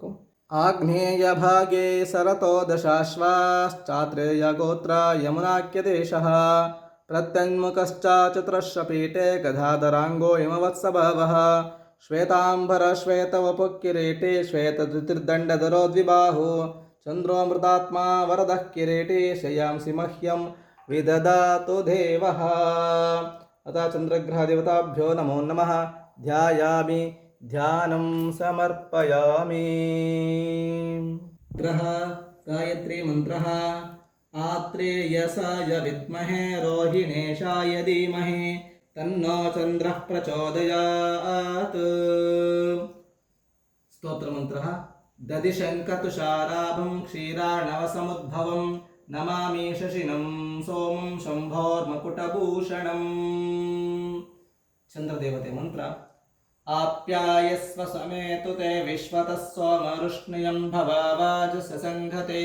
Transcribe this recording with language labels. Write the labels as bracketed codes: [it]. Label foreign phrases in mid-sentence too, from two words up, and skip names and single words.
[sa] ಆಗ್ನೇಯ ಭಾಗೇ ಸರತೋ ದಶಾಶ್ವಾಶ್ಚಾತ್ರೇಯ ಗೋತ್ರ ಯಮುನಾಕ್ಯದೇಶಃ ಪ್ರತ್ಯನ್ಮುಖಶ್ಚ ಚತುರಶ್ರಪೀಠೆ ಗದಾಧರಾಂಗೋ ಹಿಮವತ್ಸಭವಃ ಶ್ವೇತಾಂಬರ ಶ್ವೇತವಪುಕಿರೀಟೆ ಶ್ವೇತಧೃತಿರ್ದಂಡಧರೋ ದ್ವಿಬಾಹು ಚಂದ್ರೋಮೃತಾತ್ಮ ವರದಃ ಕಿರೀಟೆ ಶಯಾಂಸಿ ಮಹ್ಯಂ ವಿದದಾತು ದೇವಃ. ಅಥ ಚಂದ್ರಗ್ರಹ ದೇವತಾಭ್ಯೋ ನಮೋ ನಮಃ. ಧ್ಯಾಯಾಮಿ ಧ್ಯಾನಂ ಸಮರ್ಪಯಾಮಿ. ಗ್ರಹ ಗಾಯತ್ರಿ ಮಂತ್ರಃ ಆತ್ರೇಯಸಾಯ ವಿದ್ಮಹೇ ರೋಹಿಣೇಶಾಯ ಧೀಮಹಿ ತನ್ನೋ ಚಂದ್ರಃ ಪ್ರಚೋದಯಾತ್. ಸ್ತೋತ್ರ ಮಂತ್ರಃ ದದಿಶಂಕತುಷಾರಾಭಂ ಕ್ಷೀರಾಣವಸಮುದ್ಭವಂ ನಮಾಮಿ ಶಶಿನಂ ಸೋಮಂ ಶಂಭೋರ್ಮಕುಟಭೂಷಣಂ. ಚಂದ್ರದೇವತೆ ಮಂತ್ರ ಆಪ್ಯಾಯಸ್ವ ಸಮೇತುತೆ ವಿಶ್ವತಃ ಸೋಮವೃಷ್ಣಿಯಂ ಭವಾವಾಜಸ ಸಂಘತೆ.